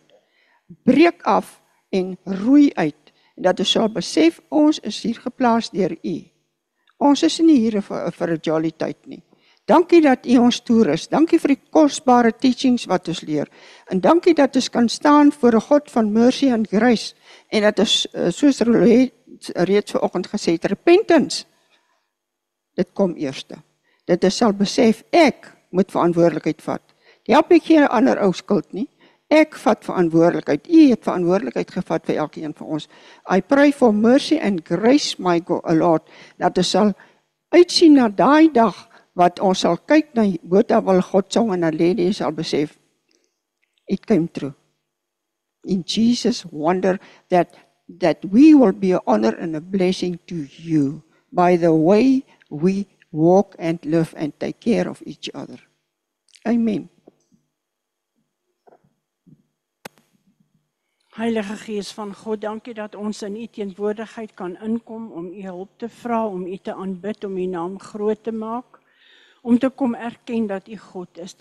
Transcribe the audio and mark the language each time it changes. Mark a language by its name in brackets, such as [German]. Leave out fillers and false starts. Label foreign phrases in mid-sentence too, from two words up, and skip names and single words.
[Afrikaans] Breek af en roei uit. En dat ons sal besef, ons is hier geplaas deur U. Ons is nie hier vir 'n jolly tyd nie. Dankie dat U ons toerus. Dankie vir die kosbare teachings wat ons leer. En dankie dat ons kan staan voor 'n God van [English] mercy and grace. [Afrikaans] En dat ons, soos reeds vanoggend gesê het, repentance. Dit kom eerste. Dat ons sal besef, ek moet verantwoordelikheid vat. Die help ek geen ander ou skuld nie. Ek vat verantwoordelikheid. U het verantwoordelikheid gevat vir elkeen van ons. [English] I pray for mercy and grace, my Lord, [Afrikaans] dat ons sal uitsien na daai dag, wat ons sal kyk na Botawil, Godsong en Naledi sal besef, [English] it came true. In Jesus wonder that we will be an honor and a blessing to you by the way we walk and live and take care of each other. Amen. [Afrikaans] Heilige Gees van God, dankie dat ons in U teenwoordigheid kan inkom om U hulp te vra, om U te aanbid, om U naam groot te maak, om te kom erken dat U God is.